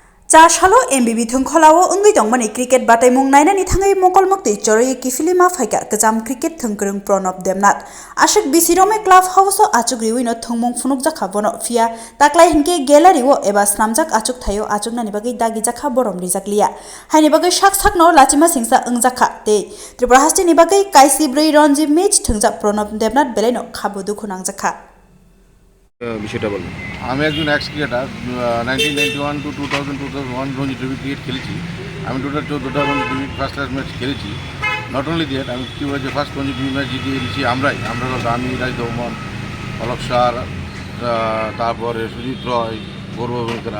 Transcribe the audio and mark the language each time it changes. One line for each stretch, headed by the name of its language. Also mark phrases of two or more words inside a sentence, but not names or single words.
Kok Borok: Chashalo MBB Thwngkhwlao ungui tongmani cricket bataimung nainani thangai mokolmoktui choroi kifilima phaika Kwcham cricket thwngkrung Pranab Demnath ashik bisirome
English: club house
Kok Borok: o achuk riwino thwngmung phunukjakha bono phia taklai hinke gallery o eba snamjak achuk thayo achuknani bagai dagi jakha borom rijakliya haini bagai sakno LAchima Singsakhe Jakha te Tripura hasti ni bagai kaisi brei ranji match thungjak Pranab Demnath belaino khabu dukhu nangjakha
Bangla: বিষয়টা বলুন। আমি একজন
English: ex cricketer
Bangla: 1991 টু 2001 রঞ্জি ট্রফি ক্রিকেট খেলেছি। আমি টোটাল 14টা রঞ্জি ট্রফি
English: first class match
Bangla: খেলেছি।
English: not only that,
Bangla: আমি কী বলছি ফার্স্ট রঞ্জি ট্রফি ম্যাচ জিতিয়ে দিয়েছি আমরা আমি রাজ রহমান, অলক স্যার, তারপরে সুজিত রয়, গৌরবরা।